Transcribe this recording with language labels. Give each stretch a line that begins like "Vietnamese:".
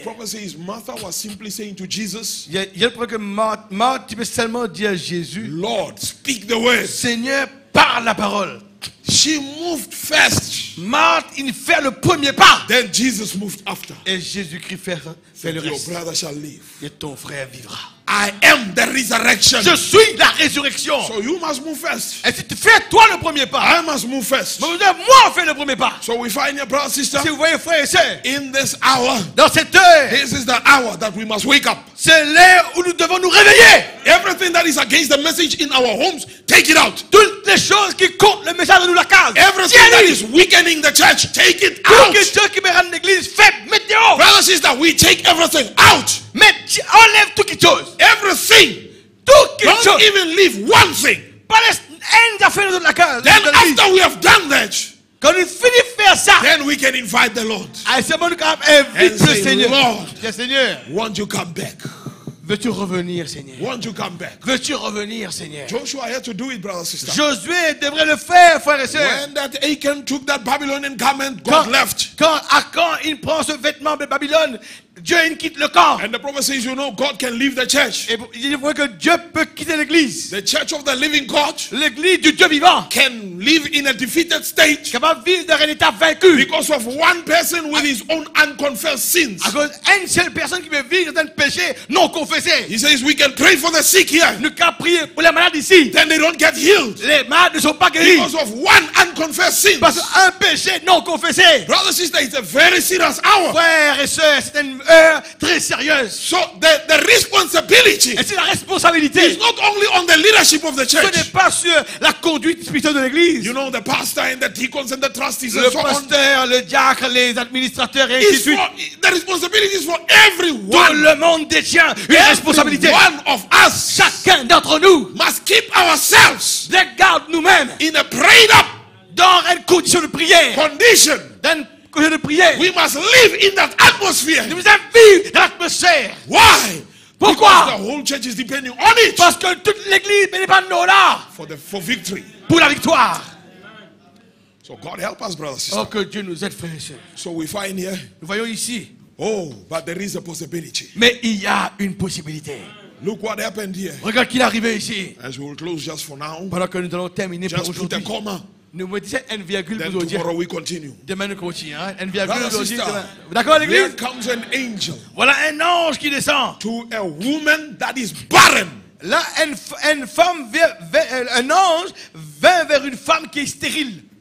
English: prophet says Martha was simply saying to Jesus,
French: Il y a le problème que Marthe, tu peux seulement dire à Jésus,
English: Lord, speak the word.
French: Seigneur, parle la parole.
English: She moved first.
French: Marthe, il fait le premier pas.
English: Then Jesus moved after.
French: Et Jésus-Christ fait le
English: Your
French: reste.
English: brother shall live.
French: Et ton frère vivra.
English: I am the resurrection.
French: Je suis la résurrection.
English: So you must move first.
French: Et si tu fais toi le premier pas,
English: I must move first.
French: moi on fait le premier pas.
English: So we find your brother, sister,
French: Si vous voyez frère et sœur,
English: in this hour,
French: dans cette heure,
English: this is the hour that we must wake up.
French: c'est l'heure où nous devons nous réveiller.
English: Everything that is against the message in our homes, take it out.
French: Toutes les choses qui comptent le message de nous la case.
English: Everything that is weakening the church, take it
French: Toutes
English: out.
French: les choses qui me rendent l'église faible, mettez dehors.
English: Brother, sister, we take everything out.
French: Enlève toutes les choses.
English: Everything.
French: Toutes les
English: Don't
French: choses.
English: even leave one thing.
French: Pas les affaires de la case.
English: Then after we have done that,
French: Quand nous finissons de faire ça,
English: then we can invite the Lord.
French: c'est bon, nous invite
English: And
French: le
English: say,
French: Seigneur.
English: Lord,
French: Dis, Seigneur,
English: won't you come back?
French: veux-tu revenir, Seigneur?
English: Won't you come back?
French: Veux-tu revenir, Seigneur?
English: Joshua had to do it, brother, sister.
French: Josué devrait le faire, frère et sœur.
English: When that Achan took that Babylonian garment, God left.
French: Quand Akan il prend ce vêtement de Babylone, Dieu il quitte le camp.
English: And the prophet says, you know, God can leave the church.
French: Et il voit que Dieu peut quitter l'église.
English: The church of the living God
French: L'église du Dieu vivant
English: can live in a defeated state
French: capable de vivre dans un état vaincu.
English: because of one person with his own unconfessed sins.
French: À cause d'une seule personne qui veut vivre dans un péché non confessé.
English: He says we can pray for the sick here.
French: Nous qu'à prier pour les malades ici.
English: Then they don't get healed
French: Les malades ne sont pas guéris
English: because of one unconfessed sin.
French: parce qu'un péché non confessé.
English: Brother, sister, it's a very serious hour.
French: Frères et sœurs, c'est une heure très sérieuse.
English: So the responsibility
French: Et c'est la responsabilité.
English: is not only on the leadership of the
French: Ce n'est
English: church.
French: pas sur la conduite spirituelle de l'église.
English: You know, the pastor and the deacons and the trustees
French: Le
English: and so on.
French: pasteur, le diacre, les administrateurs et ainsi de
English: Is
French: suite.
English: for, the responsibility is for
French: Tout
English: everyone.
French: le monde détient une responsabilité.
English: Every one of us
French: Chacun d'entre nous
English: must keep ourselves
French: regarde nous-mêmes
English: in a prayed up
French: dans une condition de prière.
English: condition.
French: Dans une condition de prière.
English: We must live in that atmosphere.
French: Nous devons vivre dans l'atmosphère.
English: Why?
French: Pourquoi?
English: Because the whole church is depending on it
French: Parce que toute l'église dépend de nous là
English: for victory.
French: pour la victoire.
English: So God help us, brothers and sisters.
French: Oh, que Dieu nous aide, frères et sœurs.
English: So we find here,
French: Nous voyons ici.
English: oh, but there is a possibility.
French: Mais il y a une possibilité.
English: Look what happened here.
French: Regarde qu'il est arrivé ici.
English: As we will close just for now,
French: Pendant que nous allons terminer pour
English: just put a
French: aujourd'hui.
English: comma.
French: Nous mettons une virgule
English: Then
French: pour aujourd'hui.
English: tomorrow we continue.
French: Demain nous continuons. Hein? Une virgule
English: Brother,
French: aujourd'hui.
English: sister,
French: Demain. D'accord
English: There
French: l'église?
English: comes an angel
French: Voilà un ange qui descend.
English: to a woman that is barren.
French: Là, une femme, un ange vint vers une femme qui est stérile.